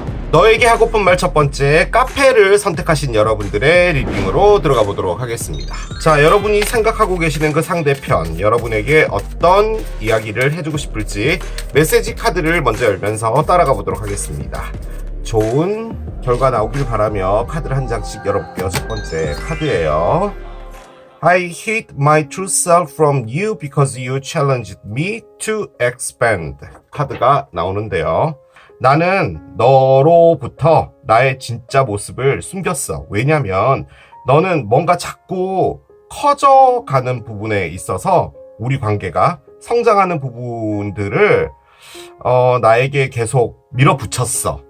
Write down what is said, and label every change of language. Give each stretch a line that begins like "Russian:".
Korean: 너에게 하고픈 말 첫 번째, 카페를 선택하신 여러분들의 리딩으로 들어가 보도록 하겠습니다. 자, 여러분이 생각하고 계시는 그 상대편, 여러분에게 어떤 이야기를 해주고 싶을지 메시지 카드를 먼저 열면서 따라가 보도록 하겠습니다. 좋은 결과 나오길 바라며 카드를 한 장씩 열어볼게요. 첫 번째 카드예요.
English: I hid my true self from you because you challenged me to expand.
Korean: 카드가 나오는데요. 나는 너로부터 나의 진짜 모습을 숨겼어. 왜냐면 너는 뭔가 자꾸 커져가는 부분에 있어서 우리 관계가 성장하는 부분들을 나에게 계속 밀어붙였어.